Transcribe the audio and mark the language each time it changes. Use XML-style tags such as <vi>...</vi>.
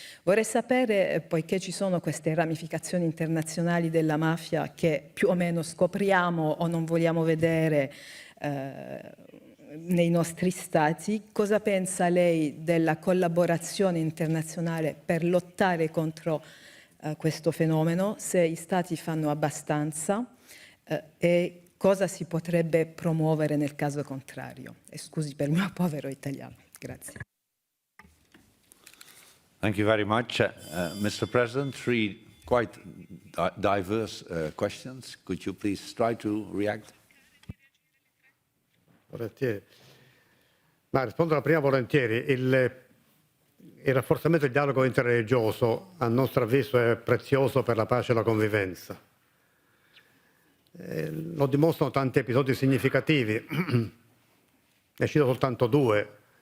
<it>Vorrei sapere, poiché ci sono queste ramificazioni internazionali della mafia che più o meno scopriamo o non vogliamo vedere nei nostri stati, cosa pensa lei della collaborazione internazionale per lottare contro questo fenomeno, se gli stati fanno abbastanza e cosa si potrebbe promuovere nel caso contrario? E scusi per il mio povero italiano. Grazie.</it> <en>Thank you very much. Mr. President, three quite diverse questions. Could you please try to react?</en> <it>Volentieri. Ma rispondo alla prima volentieri. Il rafforzamento del dialogo interreligioso, a nostro avviso, è prezioso per la pace e la convivenza. Lo dimostrano tanti episodi significativi. Ne cito soltanto due.</it>